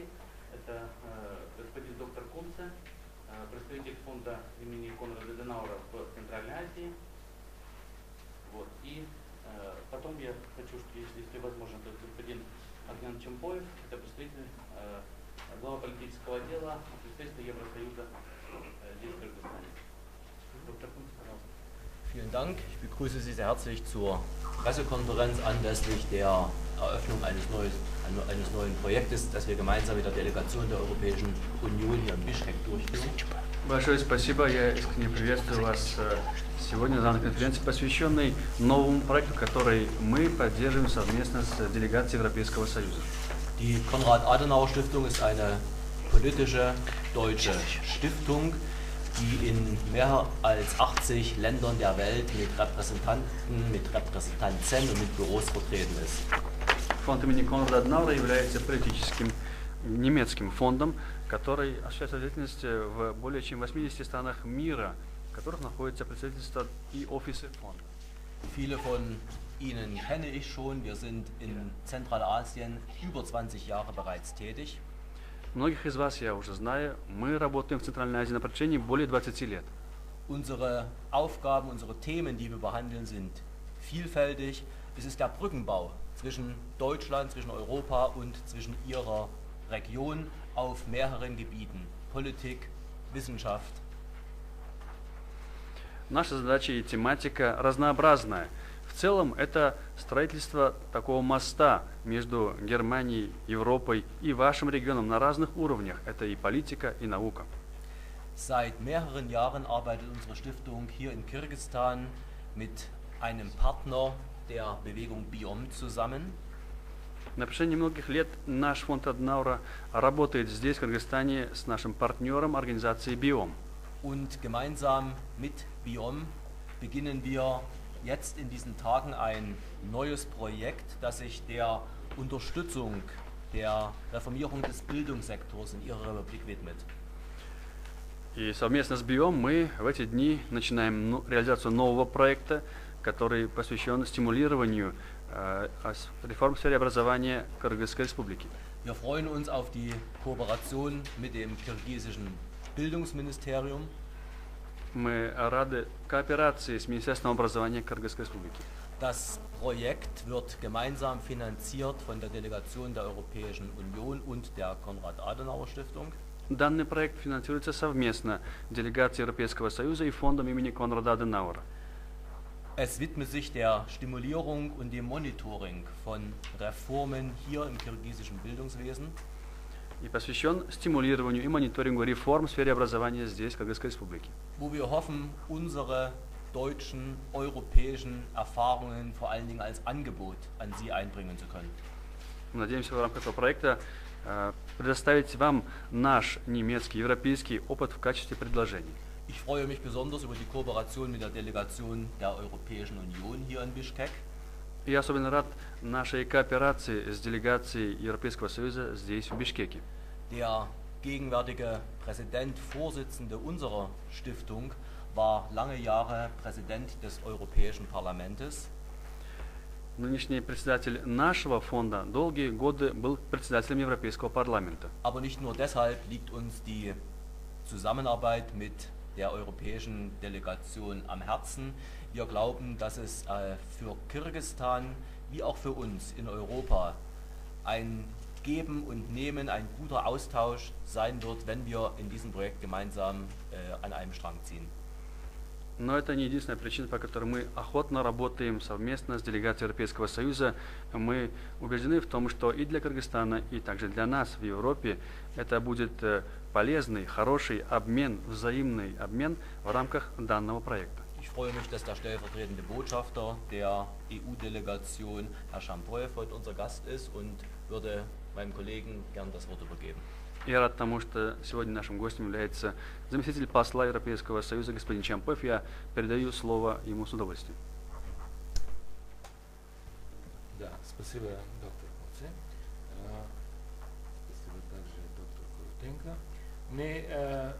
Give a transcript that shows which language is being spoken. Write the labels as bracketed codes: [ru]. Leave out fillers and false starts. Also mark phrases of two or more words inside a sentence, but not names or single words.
[ru] Это господин доктор Кунце, представитель фонда имени Конрада Аденауэра в Центральной Азии. Вот. И потом я хочу, что если возможно, то господин Агнян Чемпоев, это представитель глава политического отдела представительства Евросоюза здесь, в Кыргызстане. Доктор Кунце, пожалуйста. [de] Vielen Dank. Ich begrüße Sie sehr herzlich zur Pressekonferenz anlässlich der Eröffnung eines neuen Projektes, das wir gemeinsam mit der Delegation der Europäischen Union hier in Bischkek durchführen. [ru] Большое спасибо. Я искренне приветствую вас сегодня на данной конференции, посвященной новому проекту, который мы поддерживаем совместно с делегацией Европейского Союза. [de] Die Konrad-Adenauer-Stiftung ist eine politische deutsche Stiftung, die in mehr als 80 Ländern der Welt mit Repräsentanten, mit Repräsentanzen und mit Büros vertreten ist. [ru] Фонд имени Конрада Аденауэра является политическим немецким фондом, который осуществляет деятельность в более чем 80 странах мира, в которых находятся представительства и офисы фонда. [de] Viele von Ihnen kenne ich schon. Wir sind in Zentralasien über 20 Jahre bereits tätig. [ru] Многих из вас я уже знаю. Мы работаем в Центральной Азии на протяжении более 20 лет. [de] Unsere Aufgaben, unsere Themen, die wir behandeln, sind vielfältig. Es ist der Brückenbau zwischen Deutschland, zwischen Europa und zwischen Ihrer Region auf mehreren Gebieten. Politik, Wissenschaft. [ru] Наша задача и тематика разнообразная. В целом это строительство такого моста между Германией, Европой и вашим регионом на разных уровнях. Это и политика, и наука. [de] Seit mehreren Jahren arbeitet unsere Stiftung hier in Kirgisistan mit einem Partner der Bewegung BIOM zusammen. [ru] На протяжении многих лет наш фонд Аденауэра работает здесь, в Кыргызстане, с нашим партнером организацией BIOM. [de] Und gemeinsam mit BIOM beginnen wir jetzt in diesen Tagen ein neues Projekt, das sich der Unterstützung der Reformierung des Bildungssektors in Ihrer Republik widmet. [ru] И совместно с BIOM мы в эти дни начинаем реализацию нового проекта, который посвящен стимулированию реформ в сфере образования Кыргызской Республики. [de] Wir freuen uns auf die Kooperation mit dem kirgisischen Bildungsministerium. [ru] Мы рады кооперации с Министерством образования Кыргызской Республики. [de] Das Projekt wird gemeinsam finanziert von der Delegation der Europäischen Union und der Konrad-Adenauer-Stiftung. [ru] Данный проект финансируется совместно делегацией Европейского Союза и фондом имени Конрада Аденауэра. [de] Es widmet sich der Stimulierung und dem Monitoring von Reformen hier im kirgisischen Bildungswesen. [ru] И посвящен стимулированию и мониторингу реформ в сфере образования здесь, в Кыргызской Республике. [de] Wo wir hoffen, unsere deutschen, europäischen Erfahrungen vor allen Dingen als Angebot an Sie einbringen zu können. [ru] Мы надеемся в рамках этого проекта предоставить вам наш немецкий, европейский опыт в качестве предложений. [de] Ich freue mich besonders über die Kooperation mit der Delegation der Europäischen Union hier in Bischkek. [ru] Я особенно рад нашей koopeрации с делегацией Европейского Союза здесь, в Бишкеке. [de] Der gegenwärtige Präsident, Vorsitzende unserer Stiftung, war lange Jahre Präsident des Europäischen Parlaments. [ru] Нынешний председатель нашего фонда долгие годы был председателем Европейского парламента. [de] Aber nicht nur deshalb liegt uns die Zusammenarbeit mit der europäischen Delegation am Herzen. Wir glauben, dass es für Kirgisistan wie auch für uns in Europa ein Geben und Nehmen, ein guter Austausch sein wird, wenn wir in diesem Projekt gemeinsam an einem Strang ziehen. [ru] Но это не единственная причина, по которой мы охотно работаем совместно с делегацией Европейского Союза. Мы убеждены в том, что и для Кыргызстана, и также для нас в Европе это будет полезный, хороший обмен, взаимный обмен в рамках данного проекта. [de] Ich freue mich, dass der stellvertretende Botschafter der EU-Delegation, Herr Schampoev, heute unser Gast ist und würde meinem Kollegen gern das Wort übergeben. [ru] Я рад тому, что сегодня нашим гостем является заместитель посла Европейского Союза господин Чампоев. Я передаю слово ему с удовольствием. Да, спасибо, доктор Моце. Спасибо также доктор Коротенко.